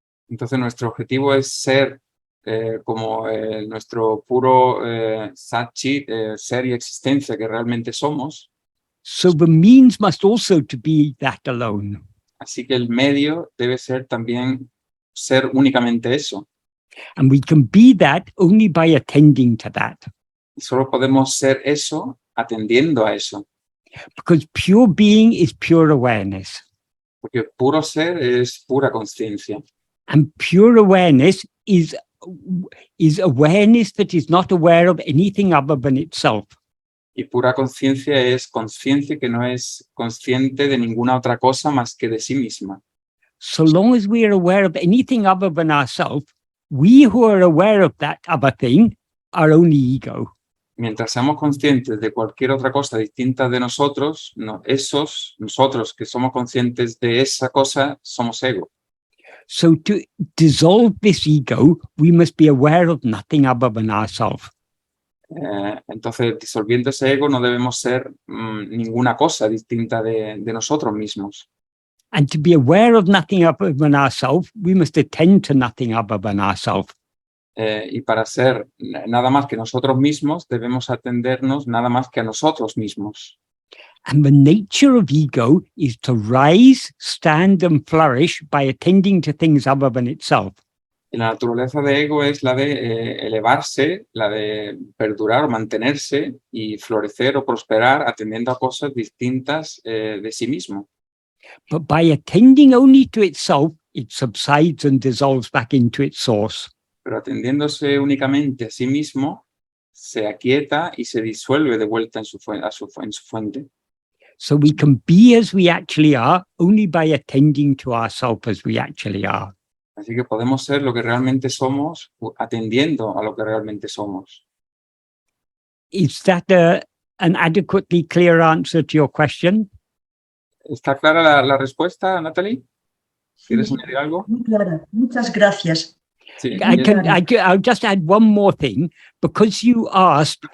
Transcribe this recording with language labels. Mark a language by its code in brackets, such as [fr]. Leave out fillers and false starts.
[es] Entonces nuestro objetivo es ser como nuestro puro Satchit, ser y existencia que realmente somos. [en] So the means must also to be that alone. [es] Así que el medio debe ser también ser únicamente eso. [en] And we can be that only by attending to that. [es] Y solo podemos ser eso atendiendo a eso. [en] Because pure being is pure awareness. [es] Porque puro ser es pura conciencia. [en] And pure awareness is awareness that is not aware of anything other than itself. [es] Y pura conciencia es conciencia que no es consciente de ninguna otra cosa más que de sí misma. [en] So long as we are aware of anything other than ourselves, we who are aware of that other thing are only ego. [es] Mientras seamos conscientes de cualquier otra cosa distinta de nosotros, nosotros que somos conscientes de esa cosa, somos ego. [en] So to dissolve this ego, we must be aware of nothing other than ourselves. [es] Entonces, disolviendo ese ego, no debemos ser ninguna cosa distinta de nosotros mismos. [en] And to be aware of nothing other than ourselves, we must attend to nothing other than ourselves. [es] Y para ser nada más que nosotros mismos, debemos atendernos nada más que a nosotros mismos. [en] And the nature of ego is to rise, stand, and flourish by attending to things other than itself. [es] Y la naturaleza de ego es la de elevarse, la de perdurar o mantenerse y florecer o prosperar atendiendo a cosas distintas de sí mismo. [en] But by attending only to itself, it subsides and dissolves back into its source. [es] Pero atendiéndose únicamente a sí mismo, se aquieta y se disuelve de vuelta en su fuente. [en] So we can be as we actually are only by attending to ourselves as we actually are. [es] Así que podemos ser lo que realmente somos atendiendo a lo que realmente somos. [en] Is that an adequately clear answer to your question? [es] ¿Está clara la respuesta, Natalie? ¿Quieres Sí, añadir algo? muy clara. Muchas gracias. Sí. [en] I'll just add one more thing, because you asked,